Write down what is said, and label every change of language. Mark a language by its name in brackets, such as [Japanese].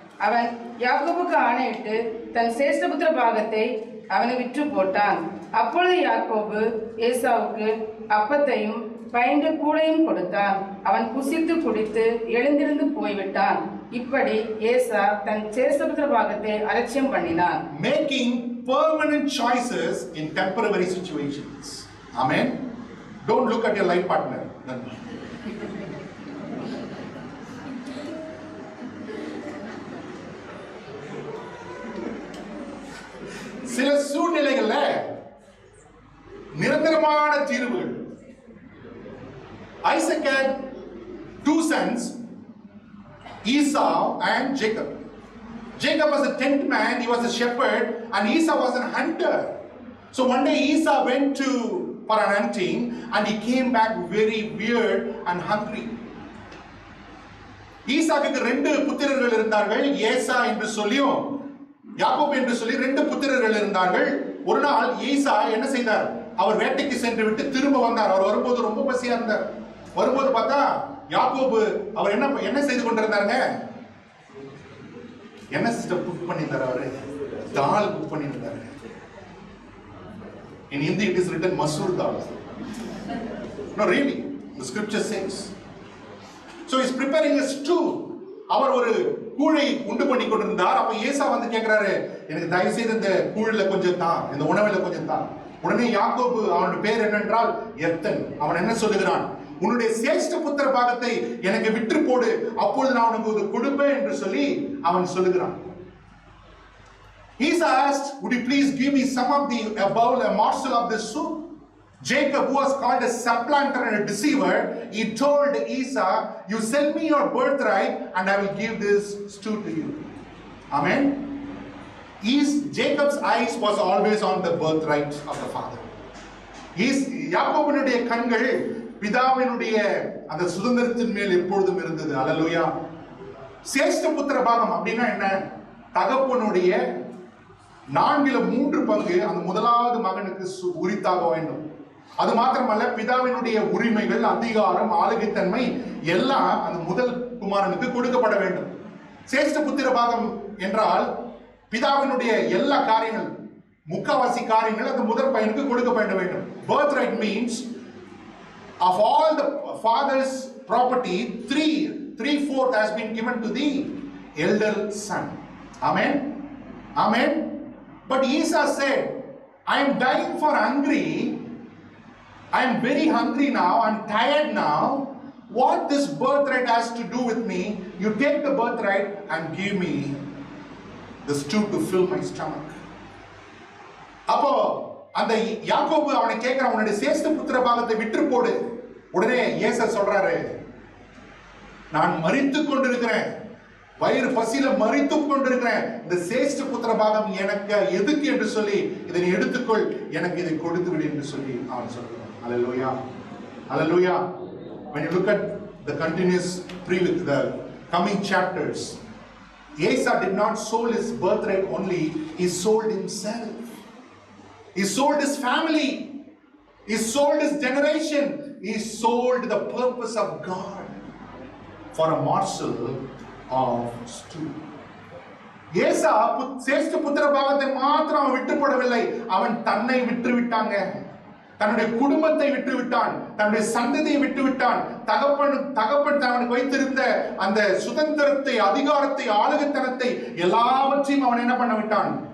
[Tamil] அவன் யாக்கோபுக்கு ஆணையிட்டு தன் சேஷ்டபுத்திர பாகத்தை அவனை விற்று போட்டான். அப்பொழுது யாக்கோபு ஏசாவுக்கு அப்பத்தையும் பைந்த கூடையும் கொடுத்தான். அவன் புசித்து குடித்து எழுந்திருந்து போய்விட்டான். இப்படி ஏசா தன் சேஷ்டபுத்திர பாகத்தை அலட்சியம் பண்ணினான். [English] Making permanent choices in temporary situations. Amen. Don't look at your life partner. [Tamil] சில சூழ்நிலைகள்ல நிரந்தரமான தீர்வுகள். [English] Isaac had two sons, Esau and Jacob. Jacob was a tent man, he was a shepherd, and Esau was a hunter. So one day Esau went for an hunting, and he came back very weird and hungry. [Tamil] ஈசாக்குக்கு 2 புத்திரர்கள் இருந்தார்கள். ஏசா என்று சொல்லியும் யாக்கோபு என்று சொல்லி 2 புத்திரர்கள் இருந்தார்கள். ஒரு நாள் ஈசா என்ன செய்தார்? அவர் வேட்டைக்கு சென்று விட்டு திரும்ப வந்தார். அவர் வரும்போது ரொம்ப பசியா இருந்தார். வரும்போது பார்த்தா யாக்கோபு அவர் என்ன செய்து கொண்டிருந்தாருங்க? என்ன சிஸ்டம் குக் பண்ணியிருந்தார்? அவரு தால் குக் பண்ணியிருந்தாரு. [English] In Hindi it is written masoor dal. No, really, the scripture says. So he is preparing a stew. [Tamil] அவர் ஒரு கூழை உண்டு பண்ணி கொண்டிருந்தார். அப்ப ஏசா வந்து கேட்கிறாரு, எனக்கு தயவு செய்து இந்த கூழ்ல கொஞ்சம் தான், இந்த உணவுல கொஞ்சம் தான். உடனே யாக்கோபு, அவனுடைய பேர் என்னென்றால் எத்தன், அவன் என்ன சொல்லுகிறான்? உன்னுடைய சேஷ்ட புத்திர பாகத்தை எனக்கு விற்று போடு, அப்பொழுது நான் உனக்கு கொடுப்பேன் என்று சொல்லி அவன் சொல்லுகிறான். [English] Esau asked, would you please give me some of a bowl, a morsel of this soup? Jacob, who was called a supplanter and a deceiver, he told Esau, you sell me your birthright and I will give this stew to you. Amen. Jacob's eyes was always on the birthright of the father. [Tamil] யாக்கோபினுடைய கண்கள் பிதாவினுடைய அந்த சுதந்திரத்தின் மேல் எப்பொழுதும் இருந்தது. அல்லேலூயா. சேஷ்ட புத்திர பாகம் அப்படின்னா என்ன? தகப்பனுடைய 4/3 பங்கு அந்த முதலாவது மகனுக்கு உரித்தாக வேண்டும். அது மாத்திரமல்ல, பிதாவினுடைய உரிமைகள், அதிகாரம், ஆளுகைத்தன்மை எல்லாம் அந்த முதல் குமாரனுக்கு கொடுக்கப்பட வேண்டும். சேஷ்ட புத்திர பாகம் என்றால் பிதாவினுடைய எல்லா காரியங்கள், முக்காவாசி காரியங்கள் அந்த முதல் பையனுக்கு கொடுக்கப்பட வேண்டும். [English] Birthright means of all the father's property, 3/4 has been given to the elder son. Amen. Amen. But Esau said, I am dying for hungry. I am very hungry now. I am tired now. What this birthright has to do with me? You take the birthright and give me the stew to fill my stomach. [Tamil] அப்போ அந்த யாக்கோபு அவனை கேட்கிறான், உன்னுடைய சேஷ்ட புத்திர பாகத்தை விற்று போடு. உடனே ஏசா சொல்றாரு, நான் மரித்துக் கொண்டிருக்கிறேன், வயிறு பசியில மரித்துக் கொண்டிருக்கிறேன், இந்த சேஷ்ட புத்திர பாகம் எனக்கு எதுக்கு என்று சொல்லி இதை நீ எடுத்துக்கொள், எனக்கு இதை கொடுத்து விடு என்று சொல்லி அவன் சொல்றான். [English] Hallelujah. Hallelujah. When you look at the continuous the coming chapters, Esau did not sold his birthright only, he sold himself. He sold his family. He sold his generation. He sold the purpose of God for a morsel of stew. [Tamil] ஏசா சேஷ்ட புத்திர பாகத்தை மாத்திரம் அவன் விட்டு போடவில்லை, அவன் தன்னை விட்டு விட்டாங்க, தன்னுடைய குடும்பத்தை விட்டு விட்டான், தன்னுடைய சந்ததியை விட்டு விட்டான். தகப்பன் அவனுக்கு வைத்திருந்த அந்த சுதந்திரத்தை, அதிகாரத்தை, ஆளுகைத்தனத்தை எல்லாவற்றையும் அவன் என்ன பண்ண விட்டான்?